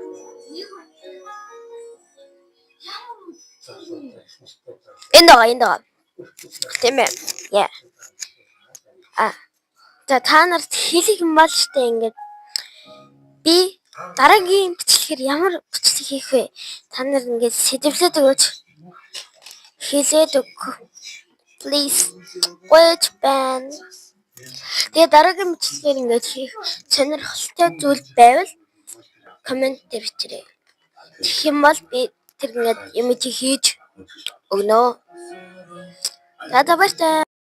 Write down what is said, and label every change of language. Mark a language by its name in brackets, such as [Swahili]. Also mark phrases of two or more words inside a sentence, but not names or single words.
[Mongolian] Энд байгаа. Тийм ээ. Яа. За та нарт хэлэх юм бол штэ ингээд би дараагийн бичлэгээр ямар бичлэг хийх вэ? Та нар ингээд сэжиглээд өгөөч. Хэлээд өг. Please. [English] Watch ban. [Mongolian] Тэгээ дараагийн бичлэгээр ингээд хийх сонирхолтой зүйл байвал комент дээр бичээрэй. Тэгэх юм бол би тэр ингээд юм хийж өгнө. За баярлалаа.